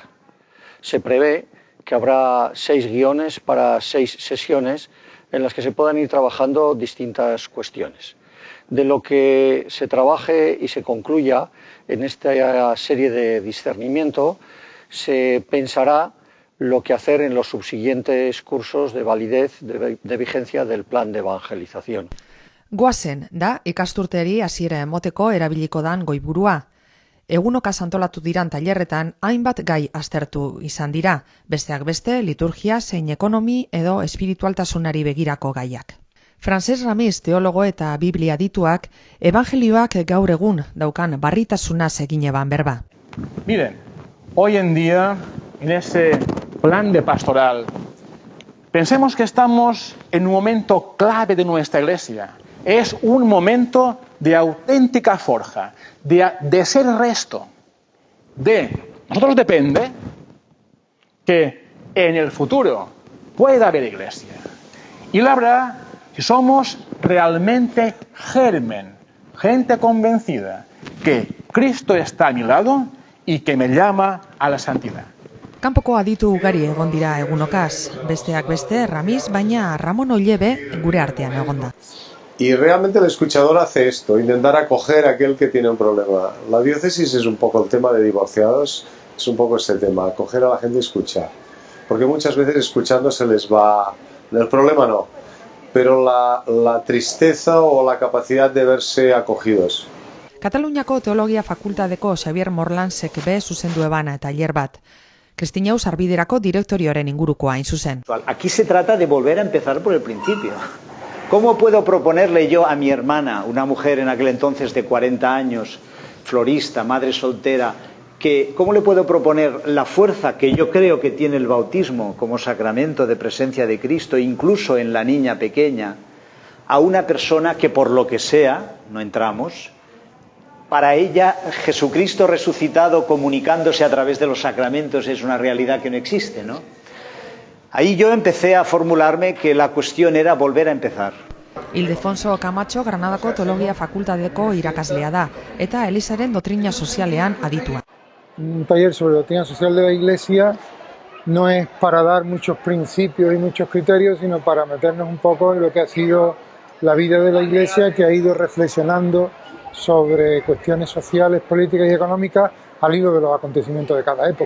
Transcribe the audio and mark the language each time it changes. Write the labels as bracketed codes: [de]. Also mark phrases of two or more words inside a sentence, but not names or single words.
[es] Se prevé que habrá 6 guiones para 6 sesiones en las que se puedan ir trabajando distintas cuestiones. De lo que se trabaje y se concluya en esta serie de discernimiento, se pensará lo que hacer en los subsiguientes cursos de validez, de vigencia del plan de evangelización. [eu] Goazen da ikasturteari hasiera emoteko erabiliko dan goiburua. Egunokaz antolatu diran tailerretan hainbat gai aztertu izan dira, besteak beste liturgia zein ekonomi edo espiritualtasunari begirako gaiak. Frances Ramis teologo eta Biblia dituak evangelioak gaur egun daukan barritasunaz egin eban berba. [es] Miren, hoy en día, en ese plan de pastoral, pensemos que estamos en un momento clave de nuestra Iglesia. Es un momento de auténtica forja, de ser resto. De nosotros depende que en el futuro pueda haber Iglesia. Y la habrá si somos realmente germen, gente convencida que Cristo está a mi lado y que me llama a la santidad. [eu] Kanpoko aditu ugari egon dira egunokaz, besteak beste Ramis, baina Ramon Ollebe gure artean egon da. [es] Y realmente el escuchador hace esto, intentar acoger a aquel que tiene un problema. La diócesis es un poco el tema de divorciados, es un poco este tema, acoger a la gente y escuchar. Porque muchas veces escuchando se les va, el problema no, pero la tristeza o la capacidad de verse acogidos. [eu] Kataluniako Teologia Fakultateko Xavier Morlansek be zuzendu ebana tailer bat. Kristina Sarbiderako direktorioaren ingurukoa hain zuzen. [es] Aquí se trata de volver a empezar por el principio. ¿Cómo puedo proponerle yo a mi hermana, una mujer en aquel entonces de 40 años, florista, madre soltera, cómo le puedo proponer la fuerza que yo creo que tiene el bautismo como sacramento de presencia de Cristo, incluso en la niña pequeña, a una persona que por lo que sea, no entramos, para ella Jesucristo resucitado comunicándose a través de los sacramentos es una realidad que no existe, ¿no? Ahí yo empecé a formularme que la cuestión era volver a empezar. [eu] Ildefonso Camacho Granadako Teologia Fakultateko irakaslea da, eta Elizaren doktrina sozialean aditua. [es] Un taller sobre la doctrina social de la Iglesia no es para dar muchos principios y muchos criterios, sino para meternos un poco en lo que ha sido la vida de la Iglesia, que ha ido reflexionando sobre cuestiones sociales, políticas y económicas al hilo de los acontecimientos de cada época.